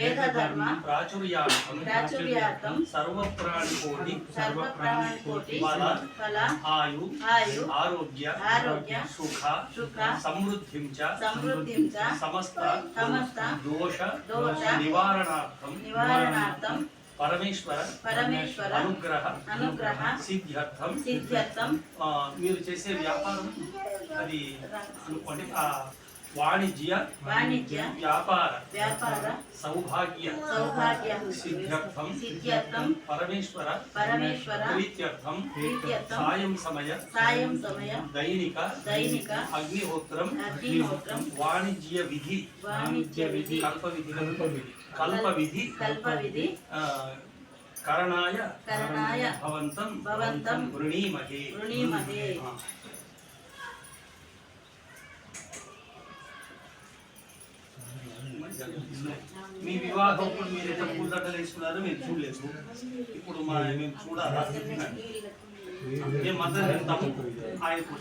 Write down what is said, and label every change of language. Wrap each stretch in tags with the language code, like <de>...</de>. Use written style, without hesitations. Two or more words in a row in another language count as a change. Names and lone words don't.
<sa>प्राचुर्यार्थं सर्वप्राणिकोटि फल आयु आरोग्य सुख समृद्धिं च समस्त दोष निवारणार्थं परमेश्वर अनुग्रह सिद्ध्यर्थं మీరు</sa> <te>చేసే వ్యాపారం అది అనుకోండి</te> <sa>वाणिज्य व्यापार सौभाग्य सिद्ध्यर्थं परमेश्वर प्रीत्यर्थं सायं समय दैनिक अग्निहोत्रं वाणिज्य विधि कल्प विधि करणाय भवन्तं वृणीमहे</sa> <te>మీ వివాహం మీరైతే పూలదండలు వేసుకున్నారో మేము చూడలేదు ఇప్పుడు మేము చూడాలా మేము మద్దతు వెళ్తాము ఆయన</te>